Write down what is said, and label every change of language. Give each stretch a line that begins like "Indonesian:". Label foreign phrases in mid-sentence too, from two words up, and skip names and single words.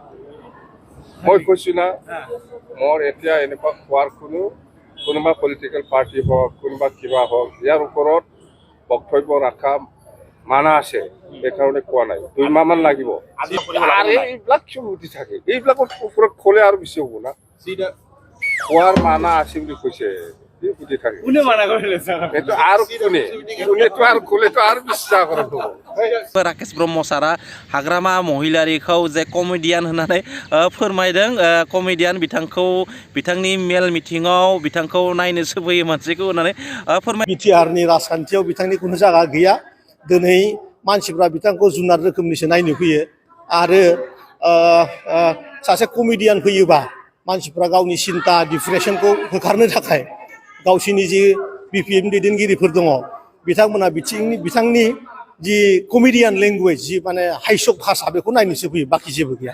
Assamese: মই কৈছো না মোৰ এতিয়া এনেকুৱা খোৱাৰ কোনোবা পলিটিকেল পাৰ্টি হওক কোনোবা কিবা হওক ইয়াৰ ওপৰত বক্তব্য ৰাখা মানা আছে সেইকাৰণে কোৱা নাই 2 মাহমান লাগিব আৰে এইবিলাক চুমুতি থাকে এইবিলাকৰ ওপৰত খোলে আৰু বেছি হ'ব না খোৱাৰ মানা আছে বুলি কৈছে কোনে মানা কৰিলে এইটো আৰু কোনেতো আৰু খোলেতো আৰু বিশ্বাস কৰক
Bodo: राकेश ब्रह्म सारा हाग्रामा महिलारिखौ जे कमेडियान होननानै फोरमायदों कमेडियान बिथांनि मेल मिटिङाव बिथांखौ नायनो सोफैयो मानसिखौ होननानै फोरमाय बिटिआरनि राजखान्थियाव बिथांनि खुनु जायगा गैया दिनै मानसिफ्रा बिथांखौ जुनार रोखोमनिसो नायनो फैयो आरो सासे कमेडियान फैयोबा मानसिफ्रा गावनि सिन्ता डिप्रेसनखौ होखारनो थाखाय गावसिनि जि बिपिएम दैदेनगिरिफोर दङ बिथांमोना बिथांनि जि कमेडियान लेंगुवेज जि माने हाइसक भाषा बेखौ नायनोसो फैयो बाखि जेबो गैया